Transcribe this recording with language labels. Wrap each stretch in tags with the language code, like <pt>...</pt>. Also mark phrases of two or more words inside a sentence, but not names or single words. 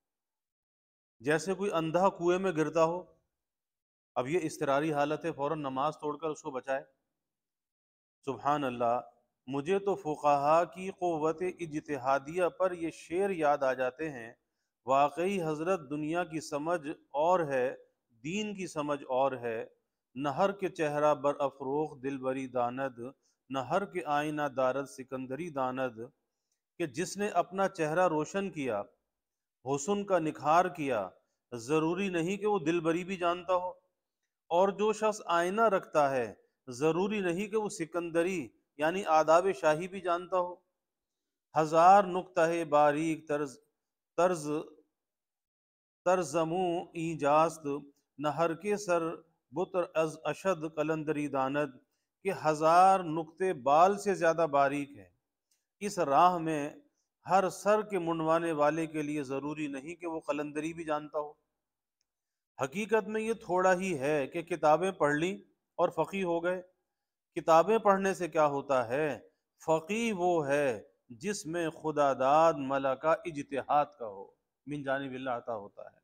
<ur>جیسے کوئی اندھا کنویں میں گرتا ہو، اب یہ اضطراری حالت ہے، فوراً نماز توڑ کر اس کو بچائے.</ur> <ar>سبحان اللہ.</ar> <ur>مجھے تو فقہا کی قوت اجتہادیہ پر یہ شعر یاد آ جاتے ہیں. واقعی حضرت دنیا کی سمجھ اور ہے، دین کی سمجھ اور ہے.</ur> <fa>نہر کے چہرہ بر افروخ دل بری داند، نہ ہر کے آئینہ دارد سکندری داند،</fa> <ur>کہ جس نے اپنا چہرہ روشن کیا، حسن کا نکھار کیا، ضروری نہیں کہ وہ دل بری بھی جانتا ہو، اور جو شخص آئینہ رکھتا ہے ضروری نہیں کہ وہ سکندری یعنی آداب شاہی بھی جانتا ہو۔</ur> <fa>ہزار نکتہ باریک طرز ترزموں ایجاست، نہ ہر کے سر بطر از اشد قلندری داند،</fa> <ur>کہ ہزار نقطے بال سے زیادہ باریک ہے اس راہ میں، ہر سر کے منڈوانے والے کے لیے ضروری نہیں کہ وہ قلندری بھی جانتا ہو۔ حقیقت میں یہ تھوڑا ہی ہے کہ کتابیں پڑھ لیں اور فقیہ ہو گئے۔ کتابیں پڑھنے سے کیا ہوتا ہے؟ فقیہ وہ ہے جس میں خدا داد ملکہ اجتہاد کا ہو، من جانب اللہ عطا ہوتا ہے۔</ur>